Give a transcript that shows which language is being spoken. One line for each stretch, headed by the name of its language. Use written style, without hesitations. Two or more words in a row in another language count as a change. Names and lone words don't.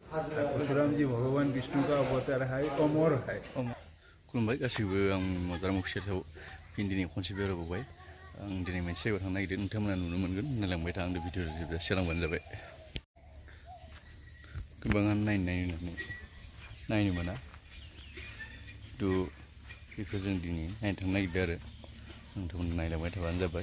Hindi: परशुराम जी भगवान विष्णु का अवतार है, अमर है।
Bodo: खुलुमबाय गासिबो आं मदाराम अफिसियेलाव हिन्दीनि खनसे बेरायबावबाय। आं दिनै मोनसे जायगायाव थांनो नागिरदों, नोंथांमोना नुनो मोनगोन। नायलांबाय था, आंनि भिडिअ जोबजासे जालांबानो जाबाय। गोबाङानो नायनो मोना, खिन्थु बेखौ जों दिनै नायनो थांनो नागिरदों आरो नोंथांमोना नायलांबाय थाबानो जाबाय।